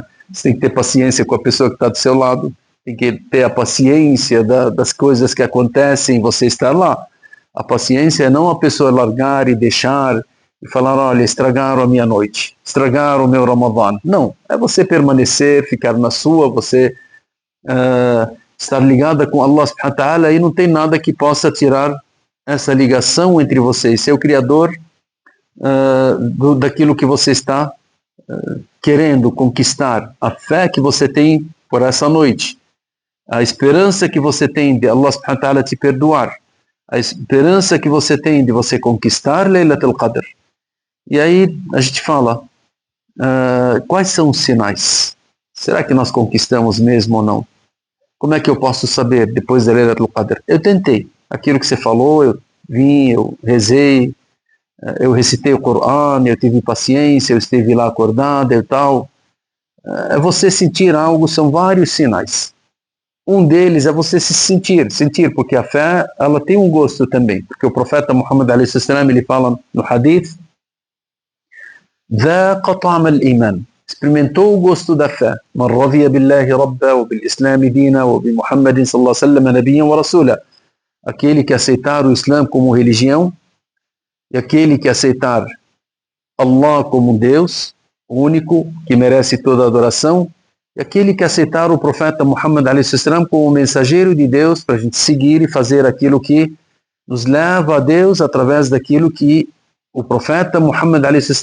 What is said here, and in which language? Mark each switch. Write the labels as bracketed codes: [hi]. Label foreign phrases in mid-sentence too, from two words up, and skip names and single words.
[pt] Você tem que ter paciência com a pessoa que está do seu lado, tem que ter a paciência das coisas que acontecem, você estar lá. A paciência é não a pessoa largar e deixar e falar, olha, estragaram a minha noite, estragaram o meu Ramadã. Não, é você permanecer, ficar na sua, você estar ligada com [ar] الله سبحانه وتعالى, [pt] e não tem nada que possa tirar essa ligação entre você e seu Criador daquilo que você está querendo conquistar, a fé que você tem por essa noite, a esperança que você tem de [ar] الله سبحانه وتعالى [pt] te perdoar, a esperança que você tem de você conquistar [ar] ليلة القدر. [pt] E aí a gente fala, quais são os sinais? Será que nós conquistamos mesmo ou não? Como é que eu posso saber depois da [ar] ليلة القدر? [pt] Eu tentei, aquilo que você falou, eu vim, eu rezei, eu recitei o Corão, eu tive paciência, eu esteve lá acordado e tal. É você sentir algo, são vários sinais. Um deles é você se sentir, porque a fé, ela tem um gosto também, porque o profeta Muhammad a.s. ele fala no hadith, [ar] ذاق طعم الإيمان, [pt] experimentou o gosto da fé, [ar] من رضي بالله ربا وبالإسلام دينا وبمحمد صلى الله عليه وسلم نبيا ورسولا, [pt] aquele que aceitar o Islã como religião, e aquele que aceitar Allah como Deus único, que merece toda a adoração, e aquele que aceitar o profeta Muhammad a.s. como mensageiro de Deus, para a gente seguir e fazer aquilo que nos leva a Deus através daquilo que o profeta Muhammad a.s.